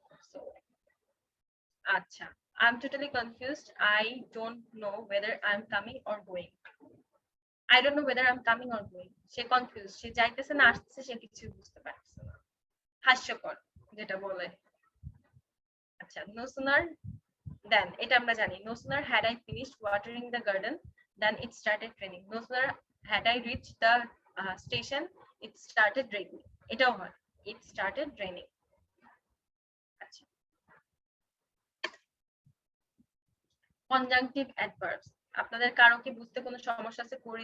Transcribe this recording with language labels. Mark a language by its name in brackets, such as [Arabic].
[English] So acha, I'm totally confused. I don't know whether I'm coming or going. I don't know whether I'm coming or going. She confused, she [Bangla] যাইতেছে না আসতেছে, সে কিছু বুঝতে পারছে না। হাস্যকর যেটা বলে। আচ্ছা, [English] no sooner than, [Bangla] এটা আমরা জানি, [English] no sooner had I finished watering the garden than it started raining. No sooner had I reached the station, it started raining. [Bangla] এটাও হয়, [English] it started raining. [Bangla] আচ্ছা, conjunctive adverbs, আপনাদের কারো কি বুঝতে কোনো সমস্যা আছে?